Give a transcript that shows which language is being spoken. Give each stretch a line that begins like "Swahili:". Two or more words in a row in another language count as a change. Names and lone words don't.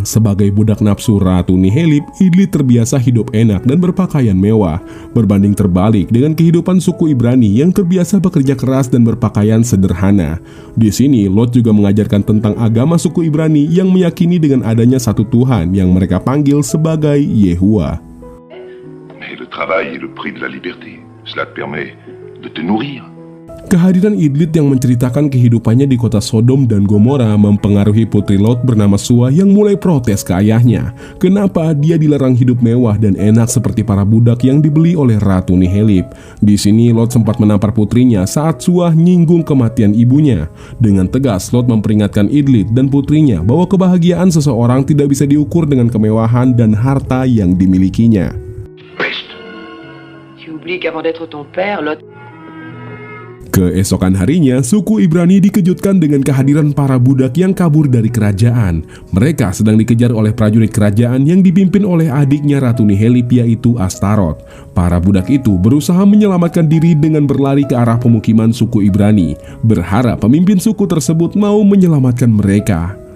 Indonesian: Sebagai budak nafsu Ratu Nihelip, Idlit terbiasa hidup enak dan berpakaian mewah, berbanding terbalik dengan kehidupan suku Ibrani yang terbiasa bekerja keras dan berpakaian sederhana. Di sini, Lot juga mengajarkan tentang agama suku Ibrani yang meyakini dengan adanya satu Tuhan yang mereka panggil sebagai Yehuwa.
French: Mais le travail est le prix de la liberté. Cela te permet de te nourrir.
Indonesian: Kehadiran Idlit yang menceritakan kehidupannya di kota Sodom dan Gomora mempengaruhi putri Lot bernama Suah yang mulai protes ke ayahnya. Kenapa dia dilarang hidup mewah dan enak seperti para budak yang dibeli oleh Ratu Nihelip. Di sini Lot sempat menampar putrinya saat Suah nyinggung kematian ibunya. Dengan tegas Lot memperingatkan Idlit dan putrinya bahwa kebahagiaan seseorang tidak bisa diukur dengan kemewahan dan harta yang dimilikinya.
French: Peste. Tu oublies qu'avant d'être ton père, Lot...
Indonesian: Keesokan harinya, suku Ibrani dikejutkan dengan kehadiran para budak yang kabur dari kerajaan. Mereka sedang dikejar oleh prajurit kerajaan yang dipimpin oleh adiknya Ratu Nihelip, yaitu Astaroth. Para budak itu berusaha menyelamatkan diri dengan berlari ke arah pemukiman suku Ibrani, berharap pemimpin suku tersebut mau menyelamatkan mereka.